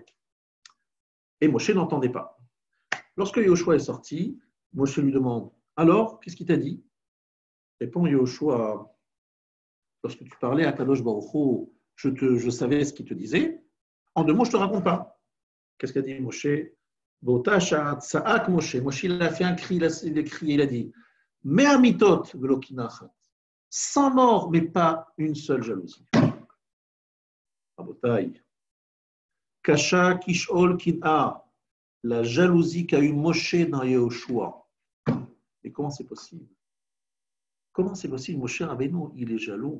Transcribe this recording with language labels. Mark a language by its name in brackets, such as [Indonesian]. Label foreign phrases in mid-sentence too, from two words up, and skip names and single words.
[French] Et Moshe n'entendait pas. Lorsque Yoshua est sorti, Moshe lui demande, alors, qu'est-ce qu'il t'a dit? Répond Yoshua, lorsque tu parlais à [Hebrew] הקדוש ברוך הוא, [French] je savais ce qu'il te disait. En 2 mots, je ne te raconte pas. Qu'est-ce qu'a dit Moshe? Moshe, il a fait un cri, il a crié, il a dit, [Hebrew] מאה מיתות ולא קנאה אחת. [French] 100 morts, mais pas une seule jalousie. [Hebrew] רבותיי. קשה כשאול קנאה. [French] La jalousie qu'a eu Moshe dans Yehoshua. Et comment c'est possible? Comment c'est possible? Moshe Rabbeinu, il est jaloux.